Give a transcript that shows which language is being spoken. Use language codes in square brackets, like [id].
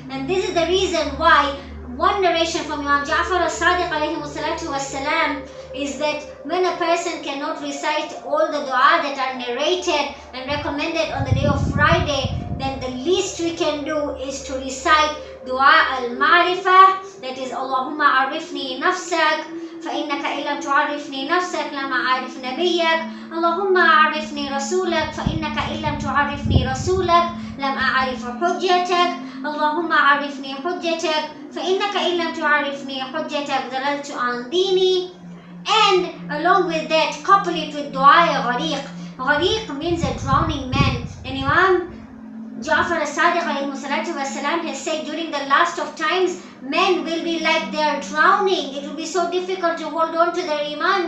[en] And this is the reason why one narration from Imam Sadiq alayhi wassalatu wassalam is that when a person cannot recite all the dua that are narrated and recommended on the day of Friday, then the least we can do is to recite dua al-ma'rifah, that is [ar] Allahumma arifni nafsak, فإنك إن لم تعرفني نفسك لم أعرف نبيك. اللهم عرفني رسولك فإنك إن لم تعرفني رسولك لم أعرف حجتك. اللهم عرفني حجتك فإنك إن لم تعرفني حجتك ضللت عن ديني. [en] And along with that, couple it with dua Ghariq. Ghariq means a drowning man. And Imam Ja'far Sadiq has said during the last of times, men will be like they are drowning. It will be so difficult to hold on to their iman.